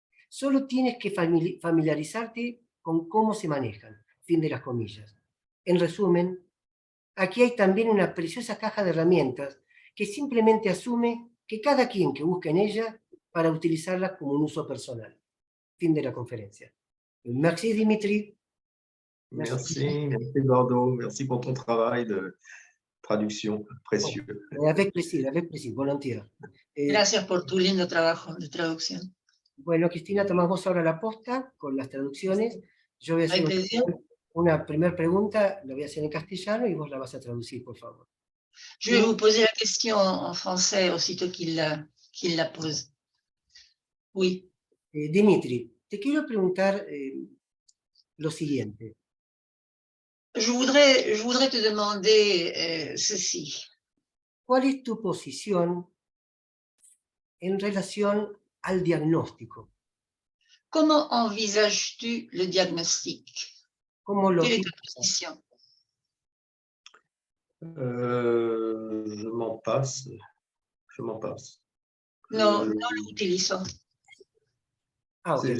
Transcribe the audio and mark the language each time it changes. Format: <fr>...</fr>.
<es>Solo tienes que familiarizarte con cómo se manejan, fin de las comillas. En resumen, aquí hay también una preciosa caja de herramientas que simplemente asume que cada quien que busque en ella para utilizarla como un uso personal. Fin de la conferencia.</es> <fr>Merci</fr> <es>Dimitri.</es> <fr>Merci Eduardo, merci pour ton travail de traduction précieux. Avec plaisir, volontiers.</fr> <es>Gracias por tu lindo trabajo de traducción. Bueno, Cristina, tomás vos ahora la posta con las traducciones. Yo voy a hacer una primera pregunta, la voy a hacer en castellano y vos la vas a traducir, por favor.</es> <fr>Je vais vous poser la question en français aussitôt qu'il la pose. Oui.</fr> <es>Dimitri, te quiero preguntar lo siguiente.</es> <fr>Je voudrais te demander ceci.</fr> <es>¿Cuál es tu posición en relación al diagnóstico?</es> <fr>Comment envisages-tu le diagnostic?</fr> <es>¿Cómo lo</es> <fr>Quelle est ta</fr> <es>piensas?</es> <fr>position? Je m'en passe. Je m'en passe.</fr> <es>No lo utilizo. Ah, ok.</es>